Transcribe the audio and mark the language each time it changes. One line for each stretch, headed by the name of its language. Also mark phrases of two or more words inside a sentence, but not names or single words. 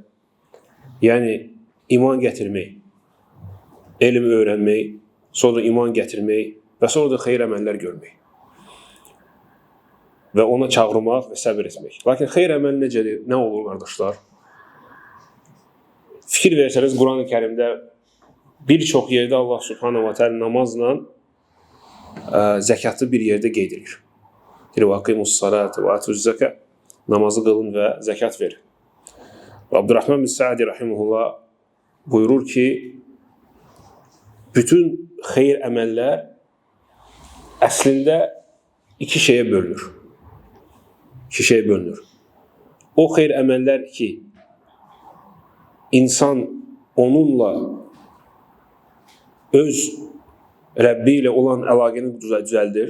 Azerbaijani: Yəni iman gətirmək, elm öyrənmək, sonra iman gətirmək və sonra da xeyir əməllər görmək. Və ona çağırmaq və səbir etmək. Lakin xeyir əməl necədir? Nə olur qardaşlar? Fikir versəniz, Quran-ı Kərimdə bir çox yerdə Allah
Arabic: سبحانه وتعالى
Azerbaijani: namazla zəkatı bir yerdə qeyd edir. Deyir,
Arabic: وَاقِمُوا وَاَتُوا
Azerbaijani: namazı qılın və zəkat verin. Abdurrahman bin Sa'di rahimehullah buyurur ki, bütün xeyir əməllər əslində iki şeyə bölünür. O xeyir əməllər ki, insan onunla öz Rəbbi ilə olan əlaqəni düzəldir.